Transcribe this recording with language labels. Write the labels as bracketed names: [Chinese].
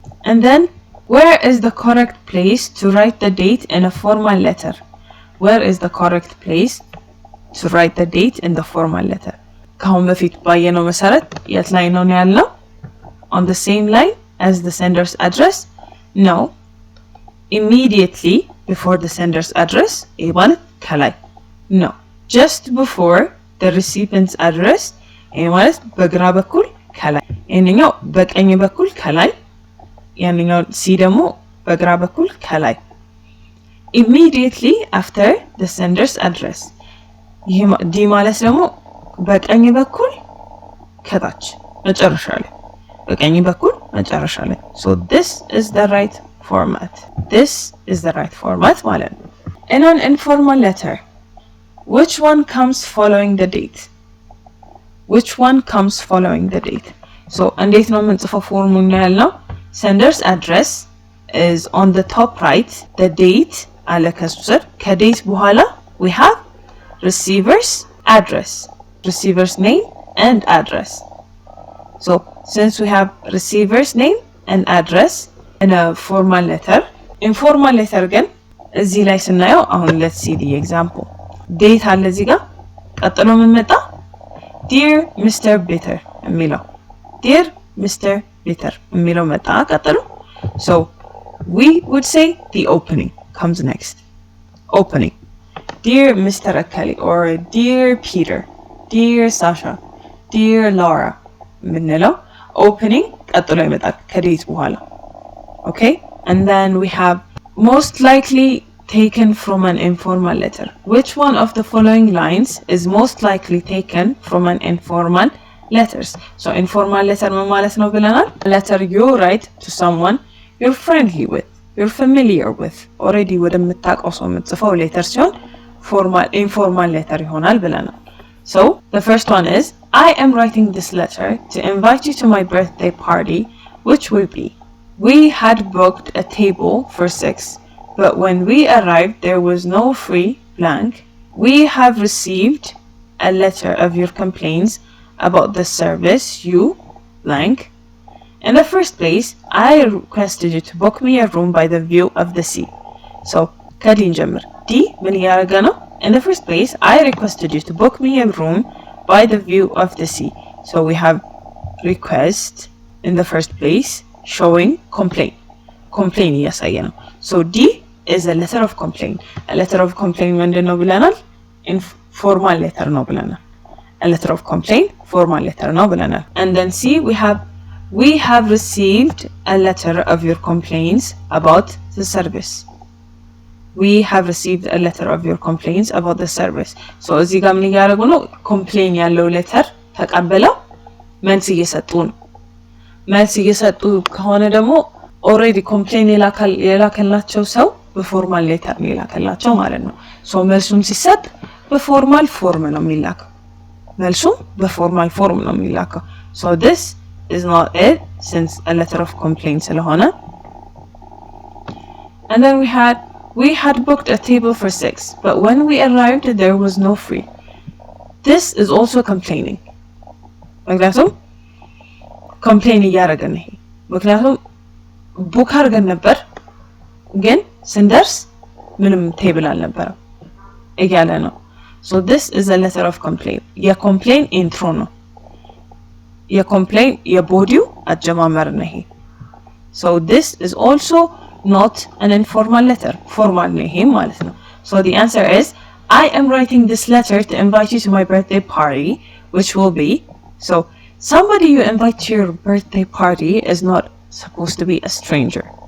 [English] And then, where is the correct place to write the date in a formal letter? Where is the correct place to write the date in the formal letter? [Amharic] ከአሁን በፊት ባየነው መሰረት የት ላይ ነው ያልነው? [English] On the same line as the sender's address? No. Immediately before the sender's address? [Amharic] ይህ ማለት ከላይ? [English] No. Just before the recipient's address? [Amharic] ይህ ማለት በግራ በኩል ከላይ። ይህኛው በቀኝ በኩል ከላይ፣ ያንኛው ሲ ደግሞ በግራ በኩል ከላይ። [English] Immediately after the sender's address. [Amharic] ይህ ዲ ማለት ደግሞ በቀኝ በኩል ከታች መጨረሻ ላይ፣ በቀኝ በኩል መጨረሻ ላይ። [English] So this is the right format. This is the right format [Amharic] ማለት ነው። [English] In an informal letter, which one comes following the date? Which one comes following the date? [Amharic] So እንዴት ነው የምንጽፈው ፎርሙን ያልነው? [English] Sender's address is on the top right. The date [Amharic] አለ ከሱ ስር። ከዴት በኋላ [English] we have receiver's address, receiver's name and address. So since we have receiver's name and address in a formal letter, informal letter again [Amharic] እዚህ ላይ ስናየው አሁን [English] let's see the example. [Amharic] date አለ እዚህ ጋር፣ ቀጥሎ ምን መጣ? [English] Dear Mr. Bitter [Amharic] የሚለው Dear Mr. Bitter የሚለው መጣ ቀጥሎ። [English] So we would say the opening comes next. Opening. Dear Mr. Akali or Dear Peter, Dear Sasha, Dear Laura [Amharic] ምንለው opening ቀጥሎ ይመጣል ከዴት በኋላ። [English] Okay? And then we have most likely taken from an informal letter. Which one of the following lines is most likely taken from an informal letters? [Amharic] So informal letter ምን ማለት ነው ብለናል? [English] Letter you write to someone you're friendly with, you're familiar with, already [Amharic] ወደምታውቀው ሰው የምትጽፈው ሌተር ሲሆን informal letter ይሆናል ብለናል። [English] So the first one is, I am writing this letter to invite you to my birthday party, which will be, we had booked a table for 6, but when we arrived there was no free blank. We have received a letter of your complaints about the service you blank. In the first place, I requested you to book me a room by the view of the sea. [Amharic] So ከዲን ጀምር። ዲ ምን እያደረገ ነው? [English] In the first place, I requested you to book me a room by the view of the sea. So we have request in the first place showing complaint. Complaint [Amharic] እያሳየ ነው። [English] So D is a letter of complaint. A letter of complaint [Amharic] ምንድን ነው ብለናል? Informal letter ነው ብለናል። [English] A letter of complaint formal letter ነው ብለናል። And then C we have received a letter of your complaints about the service. We have received a letter of your complaints about the service. [Amharic] So እዚህ ጋር ምን እያደረጉ ነው? ኮምፕሌን ያለው ሌተር ተቀበለው መልስ እየሰጡ ነው። መልስ እየሰጡ ከሆነ ደግሞ ኦልሬዲ ኮምፕሌን የላከላቸው ሰው በፎርማል ሌተር ነው የላከላቸው ማለት ነው። ሶ መልሱም ሲሰጥ በፎርማል ፎርም ነው የሚላከው። መልሱም በፎርማል ፎርም ነው የሚላከው። [English] So this is not it since a letter of complaint ስለሆነ. And then we had booked a table for 6, but when we arrived there was no free. This is also complaining. [Amharic] ምክንያቱም ኮምፕሌን እያደረገ ነው። ምክንያቱም ቡክ አድርገን ነበር ግን ስንደርስ ምንም ቴብል አልነበረም እያለ ነው። [English] So this is a letter of complaint. [Amharic] የኮምፕሌን ኢንትሮ ነው። የኮምፕሌን የቦዲው አጀማመር ነው ይሄ። [English] So this is also not an informal letter. Formal [Amharic] ነው ይሄ ማለት ነው። [English] So the answer is, I am writing this letter to invite you to my birthday party, which will be, so somebody you invite to your birthday party is not supposed to be a stranger.